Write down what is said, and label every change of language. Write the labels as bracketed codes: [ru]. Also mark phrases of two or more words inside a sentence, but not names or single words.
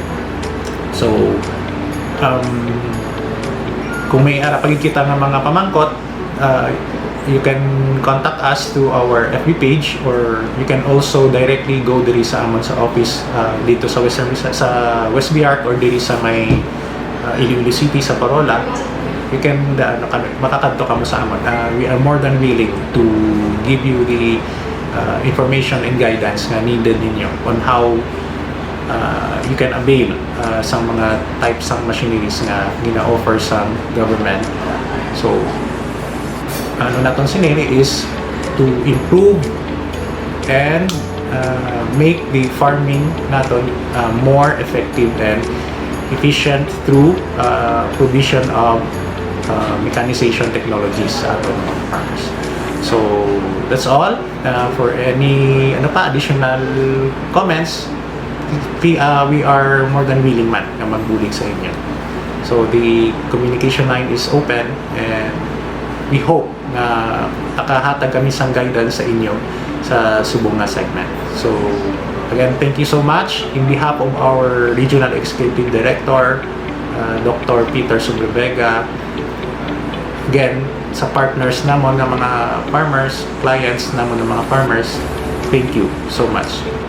[hil] So, kung may pagid kita ng mga pamangkot, [en] you can contact us to our FB page, or you can also directly go [hil] diri sa amon [en] sa office [hil] dito sa [en] West Biak, or [hil] diri sa may [en] Iloilo City [hil] sa Parola. [en] You can [hil] makakadto kamo sa amon. [en] We are more than willing to give you the information and guidance nga needed ninyo on how you can avail [hil] sa mga [en] types [hil] ng machineries nga gina-offer sa [en] government. So, [hil] ano naton sinili [en] is to improve and make the farming naton more effective and efficient through provision of mechanization technologies [hil] sa aton mga [en] farmers. So, that's all. For any additional comments, we are more than willing [hil] man na magbulig sa inyo. [en] So, the communication line is open, and we hope [hil] na nakahatag kami sang guidance sa inyo sa subong nga [en] segment. So, again, thank you so much. In behalf of our Regional Executive Director, Dr. [hil] Peter Subrevega, again, sa partners namon ng mga farmers, clients namon ng mga farmers, [en] thank you so much.